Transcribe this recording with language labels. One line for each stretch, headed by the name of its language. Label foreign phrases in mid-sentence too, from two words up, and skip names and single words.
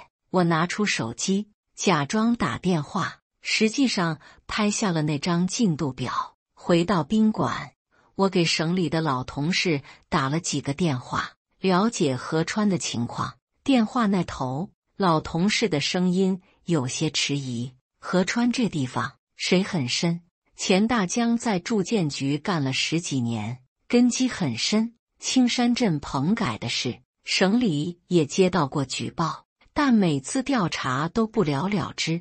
Chinese: 我拿出手機，假裝打電話，實際上拍下了那張進度表。回到賓館，我給省裡的老同事打了幾個電話，了解河川的情況。電話那頭，老同事的聲音有些遲疑：“河川這地方水很深，錢大江在住建局幹了10幾年，根基很深。青山鎮棚改的事，省裡也接到過舉報，但每次調查都不了了之。